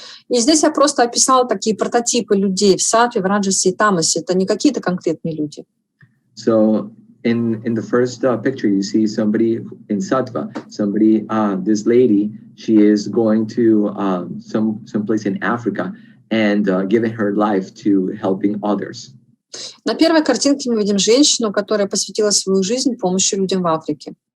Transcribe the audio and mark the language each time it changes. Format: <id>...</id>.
<ru>И здесь я просто описала такие прототипы людей в саттве, в раджасе и тамасе. Это не какие-то конкретные люди.</ru> <en>So in the first picture, you see somebody in sattva, this lady, she is going to some place in Africa and giving her life to helping others.</en> <ru>На первой картинке мы видим женщину, которая посвятила свою жизнь помощи людям в Африке.</ru>